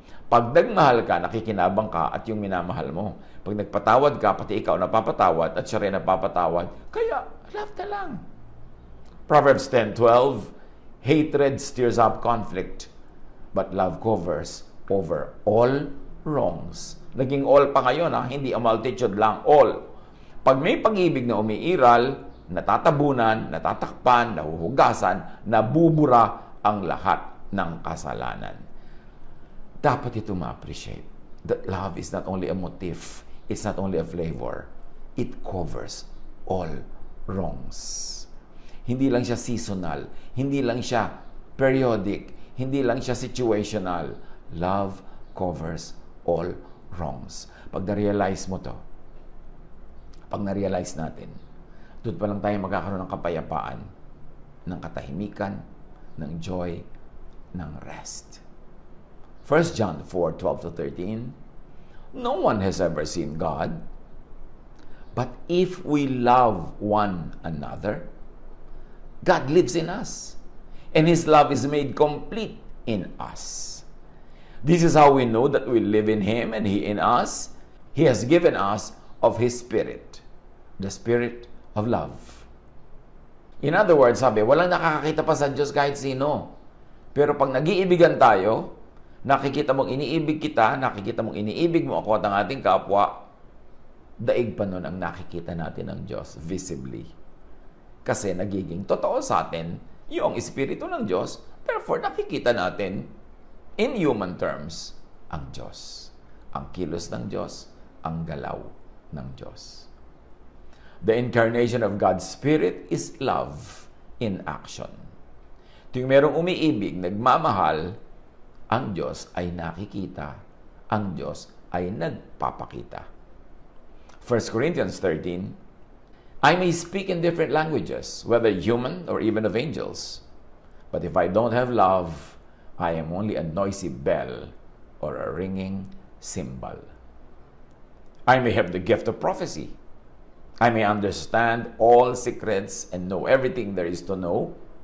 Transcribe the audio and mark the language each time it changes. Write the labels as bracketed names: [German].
[Filipino] Pag nagmahal ka, nakikinabang ka at yung minamahal mo. Pag nagpatawad ka, pati ikaw napapatawad at siya rin napapatawad. Kaya, love na lang. [English] Proverbs 10:12, hatred stirs up conflict, but love covers over all wrongs. [Filipino] Naging all pa ngayon, hindi [English] a multitude [Filipino] lang, all. Pag may pag-ibig na umiiral, natatabunan, natatakpan, nahuhugasan, nabubura ang lahat ng kasalanan. Dapat ito ma-appreciate. [English] That love is not only a motif, it's not only a flavor, it covers all wrongs. [Filipino] Hindi lang siya seasonal, hindi lang siya periodic, hindi lang siya situational. [English] Love covers all wrongs. [Filipino] Pag na-realize mo to, pag na-realize natin, doon pa lang tayo magkakaroon ng kapayapaan, ng katahimikan, ng joy, ng rest. [English] 1 John 4:12-13, no one has ever seen God, but if we love one another, God lives in us, and His love is made complete in us. This is how we know that we live in Him and He in us. He has given us of His Spirit, the Spirit of love. In other words, [Filipino] sabi, walang nakakakita pa sa Diyos kahit sino. Pero pag nag-iibigan tayo, nakikita mong iniibig kita, nakikita mong iniibig mo ako at ang ating kapwa, daig pa nun ang nakikita natin ng Diyos visibly. Kasi nagiging totoo sa atin yung Espiritu ng Diyos, therefore nakikita natin [English] in human terms [Filipino] ang Diyos. Ang kilos ng Diyos, ang galaw ng Diyos. [English] The incarnation of God's Spirit is love in action. [Filipino] Tuwing merong umiibig, nagmamahal, ang Diyos ay nakikita, ang Diyos ay nagpapakita. [English] 1 Corinthians 13, I may speak in different languages, whether human or even of angels. But if I don't have love, I am only a noisy bell or a ringing cymbal. I may have the gift of prophecy. I may understand all secrets and know everything there is to know.